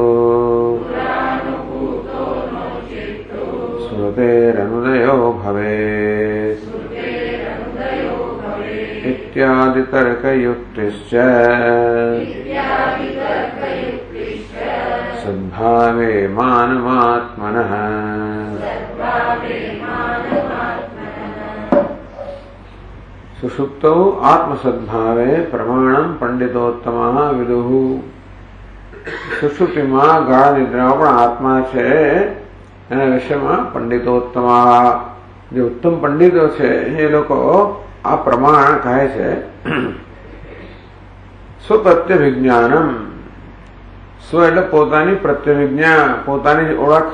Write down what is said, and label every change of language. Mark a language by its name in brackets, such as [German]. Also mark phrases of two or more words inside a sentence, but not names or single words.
[Sanskrit] श्रुतेरनुदयो भवेत् इत्यादितर्कयुक्तिश्च सद्भावे मानवात्मनः। सुषुप्तौ आत्मसद्भावे प्रमाणं पंडितोत्तमः विदुः। [Gujarati] સુષુપ્તિમાં ગાઢ નિદ્રામાં પણ આત્મા છે, એના વિષયમાં પંડિતોત્તમા જે ઉત્તમ પંડિતો છે એ લોકો આ પ્રમાણ કહે છે. સ્વપ્રત્યભિજ્ઞાનમ, સ્વ એટલે પોતાની પ્રત્યભિજ્ઞા, પોતાની ઓળખ.